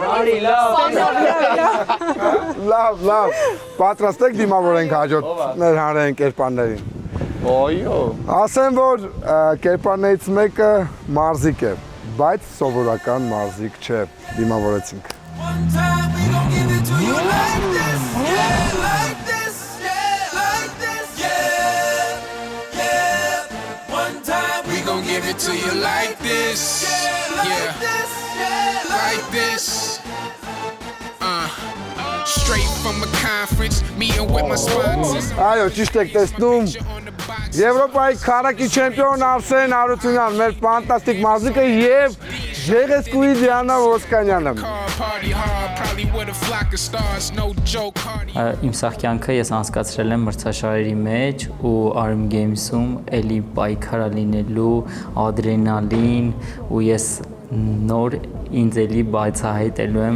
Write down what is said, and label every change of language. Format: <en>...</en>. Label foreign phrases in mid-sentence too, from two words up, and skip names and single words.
<hy>Արի լավ։ Լավ, պատրաստ եք դիմավորենք հաջորդ մեր հանրային կերպարներին։ Ոյո։ Ասեմ, որ կերպարներից մեկը մարզիկ է, բայց սովորական մարզիկ չէ, դիմավորեցինք։</hy> <en>One time we gon' give it to you like this, yeah, like this, yeah, like this, yeah, yeah. One time we gon' give it to you like this, yeah, like this. Straight from a conference, meeting with my sponsors.</en> <hy>Այո, ճիշտ եք տեսնում, Եվրոպայի քարակի չեմպիոն Արսեն Արությունյան, մեր ֆանտաստիկ մարզիկը եւ Ժեղեսկուի Դիանա Ոսկանյանը։ Իմ սախքյանքը ես անցկացրել եմ մրցաշարերի մեջ ու Arm Games-ում էլի պայքարա լինելու ադրենալին ու ես նոր ինձ էլի բայցահայտելու եմ։</hy>